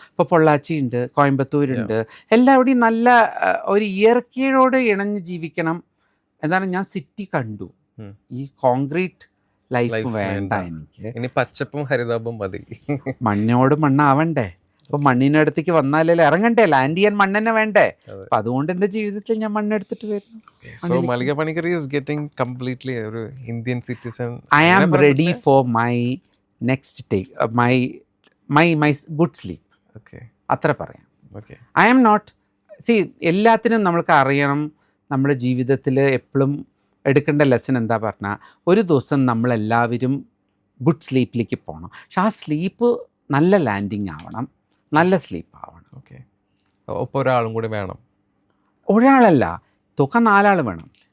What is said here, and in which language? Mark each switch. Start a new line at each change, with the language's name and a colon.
Malayalam: ഇപ്പോൾ പൊള്ളാച്ചി ഉണ്ട്, കോയമ്പത്തൂരുണ്ട്, എല്ലാവിടെയും നല്ല ഒരു ഇയർക്കിയോട് ഇണഞ്ഞ് ജീവിക്കണം. എന്താണ്, ഞാൻ സിറ്റി കണ്ടു. ഈ കോൺക്രീറ്റ് ലൈഫ് വേണ്ട എനിക്ക്. ഇനി പച്ചപ്പും ഹരിതാപവും മതി. മണ്ണോട് മണ്ണാവണ്ടേ? അപ്പോൾ മണ്ണിൻ്റെ അടുത്തേക്ക് വന്നാലേ ഇറങ്ങണ്ടേ, ലാൻഡ് ചെയ്യാൻ മണ്ണെന്നെ വേണ്ടേ? അപ്പം അതുകൊണ്ട് എൻ്റെ ജീവിതത്തിൽ ഞാൻ മണ്ണെടുത്തിട്ട് വരുന്നു.
English: So Mallika Panikkar is getting completely
Malayalam: ഒരു Indian citizen.
English: I am ready for my next take, my good sleep.
Malayalam: അത്ര പറയാം.
English: I am not, see,
Malayalam: എല്ലാത്തിനും നമ്മൾക്ക് അറിയണം. നമ്മുടെ ജീവിതത്തിൽ എപ്പോഴും എടുക്കേണ്ട ലെസൺ എന്താ പറഞ്ഞാൽ, ഒരു ദിവസം നമ്മളെല്ലാവരും ഗുഡ് സ്ലീപ്പിലേക്ക് പോകണം. പക്ഷെ ആ സ്ലീപ്പ് നല്ല ലാൻഡിങ് ആവണം, നല്ല സ്ലീപ്പ് ആവണം. ഒപ്പം ഒരാളും കൂടി വേണം. ഒരാളല്ല, തൂക്കം 4 ആൾ വേണം.